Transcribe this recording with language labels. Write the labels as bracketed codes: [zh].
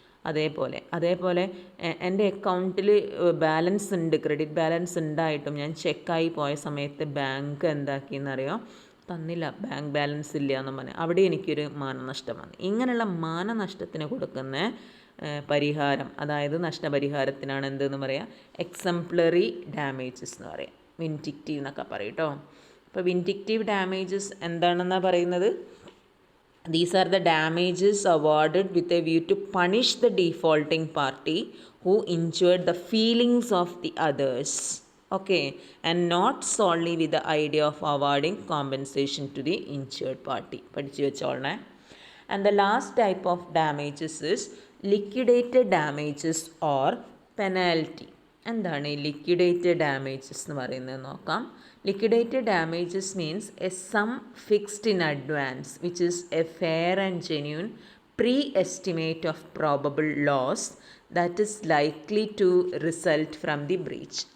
[ml] അതേപോലെ എൻ്റെ അക്കൗണ്ടിൽ ബാലൻസ് ഉണ്ട്, ക്രെഡിറ്റ് ബാലൻസ് ഉണ്ടായിട്ടും ഞാൻ ചെക്കായി പോയ സമയത്ത് ബാങ്ക് എന്താക്കിയെന്നറിയോ, തന്നില്ല, ബാങ്ക് ബാലൻസ് ഇല്ല എന്ന് പറഞ്ഞാൽ അവിടെ എനിക്കൊരു മാനനഷ്ടം വന്നു. ഇങ്ങനെയുള്ള മാനനഷ്ടത്തിന് കൊടുക്കുന്ന പരിഹാരം, അതായത് നഷ്ടപരിഹാരത്തിനാണ് എന്തെന്ന് പറയാം എക്സംപ്ലറി ഡാമേജസ് എന്ന് പറയാം, വിൻഡിക്റ്റീവ് എന്നൊക്കെ പറയും കേട്ടോ. അപ്പോൾ വിൻഡിക്റ്റീവ് ഡാമേജസ് എന്താണെന്നാണ് പറയുന്നത്, [en] these are the damages awarded with a view to punish the defaulting party who injured the feelings of the others, okay, and not solely with the idea of awarding compensation to the injured party. [ml] പഠിച്ചു വെച്ചോളണേ. [en] And the last type of damages is liquidated damages or penalty. [ml] എന്താണ് ഈ liquidated damages എന്ന് പറയുന്നത് നോക്കാം. [en] Liquidated damages means a sum fixed in advance which is a fair and genuine pre estimate of probable loss that is likely to result from the breach.